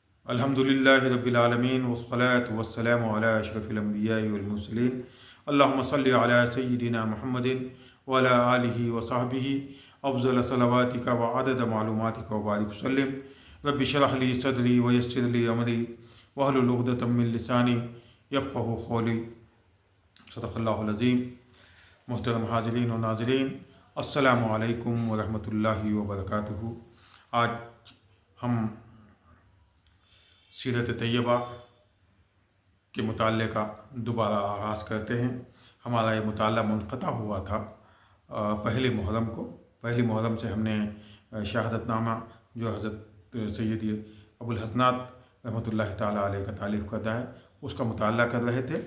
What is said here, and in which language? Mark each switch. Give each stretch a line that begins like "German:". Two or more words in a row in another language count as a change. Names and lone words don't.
Arabic: الحمد لله رب العالمين والصلاة والسلام على أشرف الأنبياء والمرسلين اللهم صل على سيدنا محمد وعلى آله وصحبه أفضل صلواتك وعدد معلوماتك وبارك وسلم رب اشرح لي صدري ويسر لي أمري واحلل عقدة من لساني يفقهوا قولي. صدق الله العظيم.
Urdu: محترم حاضرین و ناظرین,
Arabic: السلام عليكم ورحمة الله وبركاته.
Urdu: آج ہم سیرت طیبہ کے مطالعے کا دوبارہ آغاز کرتے ہیں. ہمارا یہ مطالعہ منقطع ہوا تھا پہلی محرم کو. پہلی محرم سے ہم نے شہادت نامہ جو حضرت سیدی ابوالحسنات
Arabic: رحمة الله تعالى عليه
Urdu: کا تالیف کرتا ہے اس کا مطالعہ کر رہے تھے.